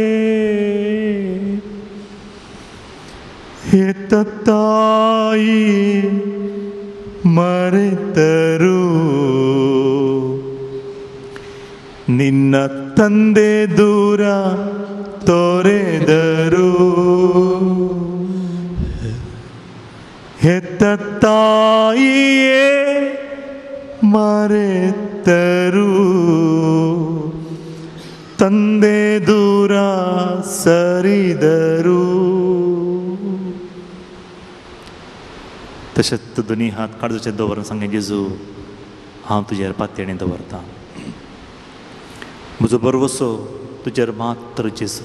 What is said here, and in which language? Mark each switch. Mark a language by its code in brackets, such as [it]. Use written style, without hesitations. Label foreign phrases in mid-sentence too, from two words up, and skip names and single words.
[kn] ಹೆತ್ತ ತಾಯಿ ಮರೆತರು, ನಿನ್ನ ತಂದೆ ದೂರ ತೊರೆದರು. ಹೆತ್ತ ತಾಯಿಯೇ ಮರೆತರು, ತಂದೆ ದೂರ सरिदरू. [kok] तशेंच दोनी हात काळजाचेर दवरून सांगे जेजू हांव तुजेर पातयेणें दवरतां. म्हजो बरवसो तुजेर मात्र जेजू.